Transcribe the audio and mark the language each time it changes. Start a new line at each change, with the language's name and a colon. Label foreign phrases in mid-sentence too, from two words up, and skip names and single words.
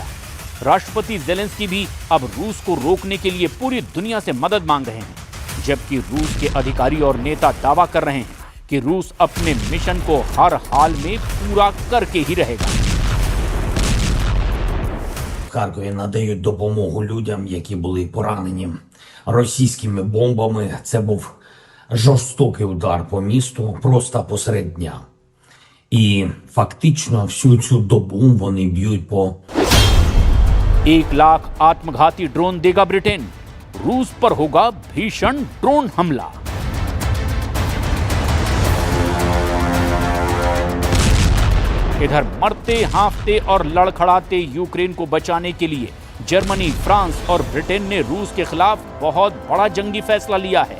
Hindi: राष्ट्रपति ज़ेलेंस्की भी अब रूस को रोकने के लिए पूरी दुनिया से मदद मांग रहे हैं, जबकि रूस के अधिकारी और नेता दावा कर रहे हैं कि रूस अपने मिशन को हर हाल में पूरा करके ही रहेगा।
Ukrainian: Харкові надають допомогу людям, які були поранені російськими бомбами. Це був жорстокий удар по місту просто посеред дня. І фактично всю цю добу вони б'ють по
Hindi: 1 लाख आत्मघाती ड्रोन देगा ब्रिटेन, रूस पर होगा भीषण ड्रोन हमला। इधर मरते हाँफते और लड़खड़ाते यूक्रेन को बचाने के लिए जर्मनी, फ्रांस और ब्रिटेन ने रूस के खिलाफ बहुत बड़ा जंगी फैसला लिया है।